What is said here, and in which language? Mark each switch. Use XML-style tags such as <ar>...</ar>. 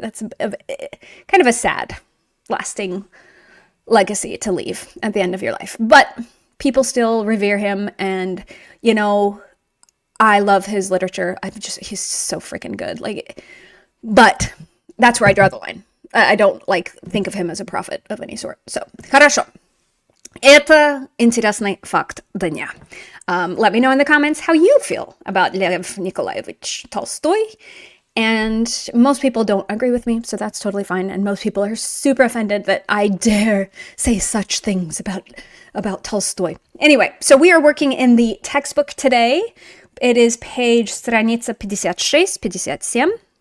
<en>That's kind of a sad, lasting legacy to leave at the end of your life. But people still revere him, and, I love his literature. He's so freaking good. But that's where I draw the line. I don't think of him as a prophet of any sort. So,</en> <ru>хорошо. Это интересный факт дня.</ru> <en>Let me know in the comments how you feel about Lev Nikolaevich Tolstoy. And most people don't agree with me, so that's totally fine. And most people are super offended that I dare say such things about Tolstoy. Anyway, so we are working in the textbook today. It is page страница 56, 57.</en>